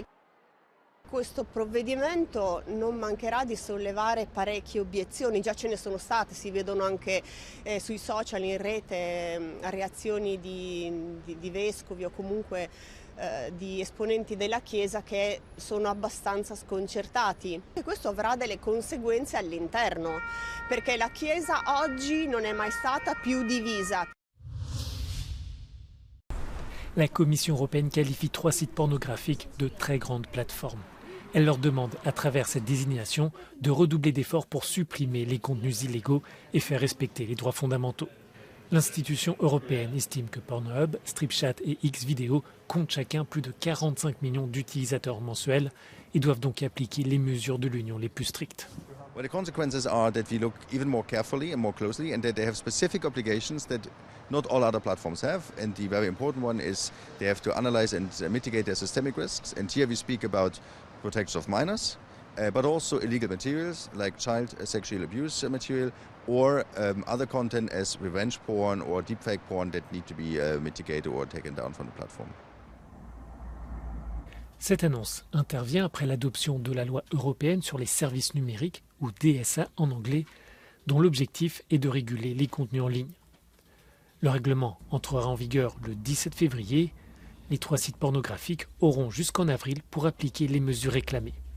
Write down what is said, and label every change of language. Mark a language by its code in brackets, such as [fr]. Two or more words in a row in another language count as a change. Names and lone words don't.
[it] Questo provvedimento non mancherà di sollevare parecchie obiezioni, già ce ne sono state, si vedono anche sui social, in rete, reazioni di vescovi o comunque di esponenti della Chiesa che sono abbastanza sconcertati. E questo avrà delle conseguenze all'interno, perché la Chiesa oggi non è mai stata più divisa. [fr] La Commission européenne qualifie 3 sites pornographiques de très grandes plateformes. Elle leur demande, à travers cette désignation, de redoubler d'efforts pour supprimer les contenus illégaux et faire respecter les droits fondamentaux. L'institution européenne estime que Pornhub, Stripchat et Xvideo comptent chacun plus de 45 millions d'utilisateurs mensuels et doivent donc appliquer les mesures de l'Union les plus strictes. [en] Well, the consequences are that we look even more carefully and more closely, and that they have specific obligations that not all other platforms have. And the very important one is they have to analyze and mitigate their systemic risks. And here we speak about protection of minors, but also illegal materials like child sexual abuse material or other content as revenge porn or deepfake porn that need to be mitigated or taken down from the platform. [fr] Cette annonce intervient après l'adoption de la loi européenne sur les services numériques, ou DSA en anglais, dont l'objectif est de réguler les contenus en ligne. Le règlement entrera en vigueur le 17 février. Les 3 sites pornographiques auront jusqu'en avril pour appliquer les mesures réclamées.